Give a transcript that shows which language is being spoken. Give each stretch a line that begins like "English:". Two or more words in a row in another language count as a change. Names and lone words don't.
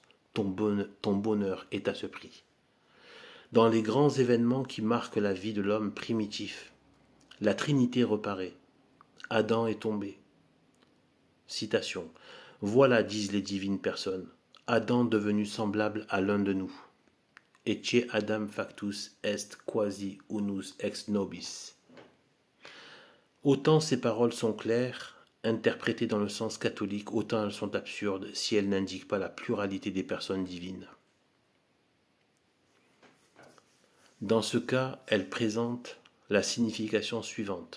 French: Ton bonheur est à ce prix. Dans les grands événements qui marquent la vie de l'homme primitif, la Trinité reparaît. Adam est tombé. Citation. Voilà, disent les divines personnes, Adam devenu semblable à l'un de nous.
Latin: Ecce Adam factus est quasi unus ex nobis.
French: Autant ces paroles sont claires, interprétées dans le sens catholique, autant elles sont absurdes si elles n'indiquent pas la pluralité des personnes divines. Dans ce cas, elles présentent la signification suivante.